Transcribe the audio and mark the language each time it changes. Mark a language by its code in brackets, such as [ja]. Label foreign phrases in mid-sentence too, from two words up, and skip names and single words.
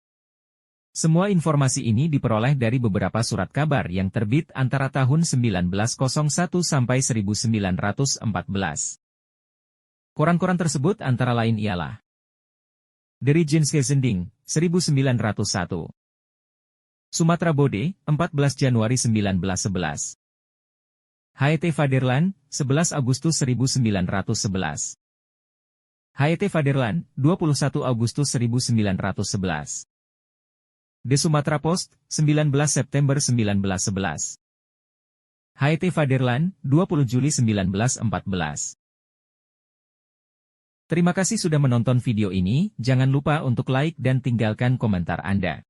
[id] Semua informasi ini diperoleh dari beberapa surat kabar yang terbit antara tahun 1901 sampai 1914. Koran-koran tersebut antara lain ialah dari Jinske Zending, 1901. Sumatera Bode, 14 Januari 1911. HET Vaderland, 11 Agustus 1911. HET Vaderland, 21 Agustus 1911. De Sumatera Post, 19 September 1911. HET Vaderland, 20 Juli 1914. Terima kasih sudah menonton video ini, jangan lupa untuk like dan tinggalkan komentar Anda.